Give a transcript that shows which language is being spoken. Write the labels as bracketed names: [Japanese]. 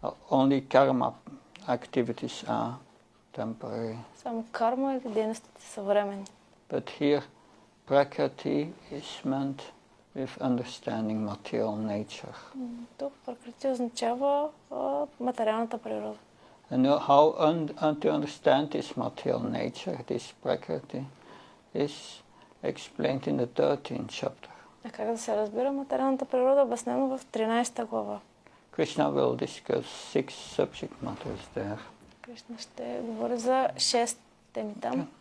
[English] Only karma activities are temporary. [Bulgarian] Само карма или дейностите са временни. [English] But here, Prakriti is meant with understanding material nature. [Bulgarian] Тук Пракрати означава материалната природа. [English] And how to understand this material nature, this Prakriti, is explained in the 13th chapter. [Bulgarian] А как да се разбира материалната природа, обяснено в 13 глава. [English] Krishna will discuss 6 subject matters there. [Bulgarian] Кришна ще говори за 6 теми там.